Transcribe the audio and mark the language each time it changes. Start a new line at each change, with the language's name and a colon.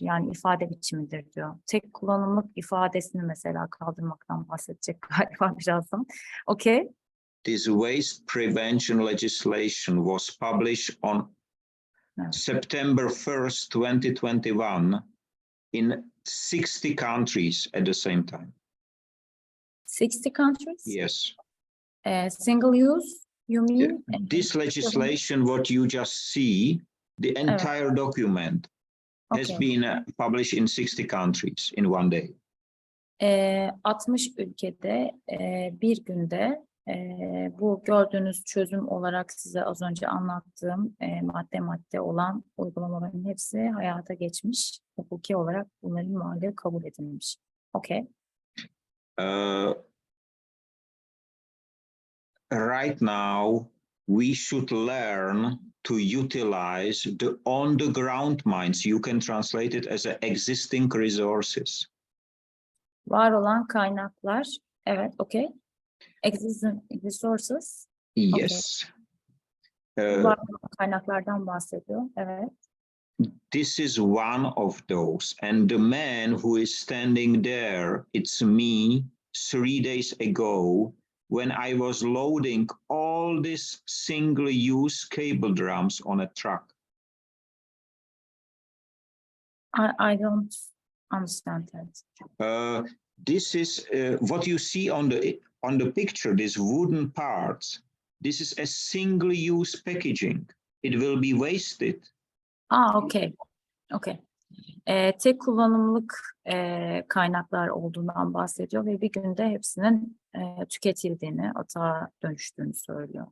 Turkish: Yani ifade biçimidir diyor. Tek kullanımlık ifadesini mesela kaldırmaktan bahsedecek galiba birazdan.
English: Okay. This waste prevention legislation was published on September 1st, 2021 in 60 countries at the same time. 60 countries? Yes. Single use, you mean? This legislation, what you just see, the entire document has been published in 60 countries in one day.
Turkish: 60 ülkede bir günde bu gördüğünüz çözüm olarak size az önce anlattığım madde madde olan uygulamaların hepsi hayata geçmiş. Hukuki olarak bunların mali kabul edilmiş.
English: Okay. Right now, we should learn to utilize the on-the-ground mines. You can translate it as existing resources.
Turkish: Var olan kaynaklar, evet, okay.
English: Existing resources. Yes. Okay.
Turkish: Var olan kaynaklardan bahsediyor, evet.
English: This is one of those. And the man who is standing there, it's me 3 days ago, when I was loading all these single-use cable drums on a truck. I don't understand that. This is what you see on the picture, these wooden parts. This is a single-use packaging. It will be wasted. Okay. Okay.
Turkish: Tek kullanımlık kaynaklar olduğundan bahsediyor ve bir günde hepsinin tüketildiğini, atığa dönüştüğünü söylüyor.